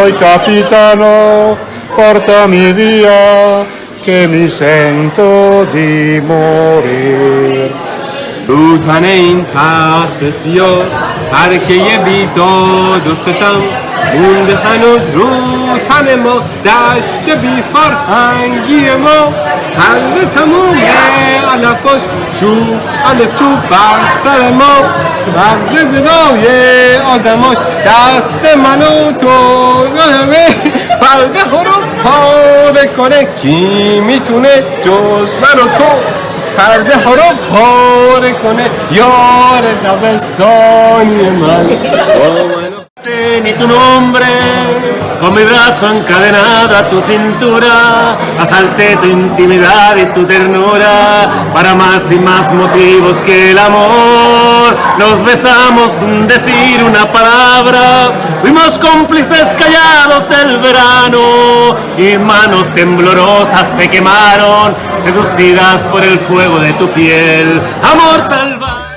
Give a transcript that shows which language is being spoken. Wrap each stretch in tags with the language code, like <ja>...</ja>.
<it>Oi capitano, portami via, che mi sento di morir.</it> <fa>رو تن این تخت سیاه ترکه بیداد و ستم مونده هنوز رو تن ما دشت بی فرهنگی ما طرز تموم علفاش چوب الف چوب بر سر ما مغز دنای آدماش دست من و تو پرده ها رو پاره کنه کی میتونه جز من و تو پرده ها رو پاره کنه یار دبستانی من</fa> <es>Ni tu nombre, con mi brazo encadenado a tu cintura, asalté tu intimidad y tu ternura, para más y más motivos que el amor. Nos besamos sin decir una palabra, fuimos cómplices callados del verano, y manos temblorosas se quemaron, seducidas por el fuego de tu piel. Amor salvaje.</es>